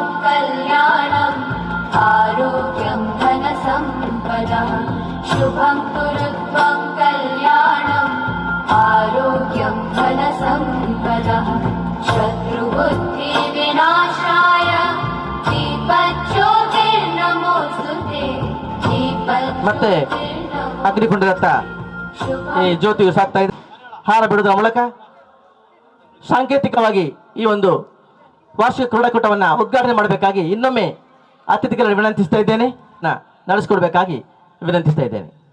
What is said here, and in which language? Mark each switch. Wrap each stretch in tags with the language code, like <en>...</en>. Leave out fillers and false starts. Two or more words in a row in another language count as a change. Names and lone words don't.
<sa>कल्याणम् आरोग्यं धनसम्पदः शुभं कुरु त्वं कल्याणम् आरोग्यं धनसम्पदः शत्रुबुद्धिविनाशाय दीपज्योतिर्नमोस्तुते</sa> <kn>ಮತ್ತೆ ಅಗ್ನಿಕುಂಡದತ್ತ ಈ ಜ್ಯೋತಿಯು ಸಾಕ್ತಾ ಇದೆ. ಹಾರ ಬಿಡುವುದರ ಮೂಲಕ ಸಾಂಕೇತಿಕವಾಗಿ ಈ ಒಂದು ವಾರ್ಷಿಕ ಕ್ರೀಡಾಕೂಟವನ್ನು ಉದ್ಘಾಟನೆ ಮಾಡಬೇಕಾಗಿ ಇನ್ನೊಮ್ಮೆ ಅತಿಥಿಗಳನ್ನು ವಿನಂತಿಸ್ತಾ ಇದ್ದೇನೆ, ನಡೆಸಿಕೊಡ್ಬೇಕಾಗಿ ವಿನಂತಿಸ್ತಾ ಇದ್ದೇನೆ.</kn>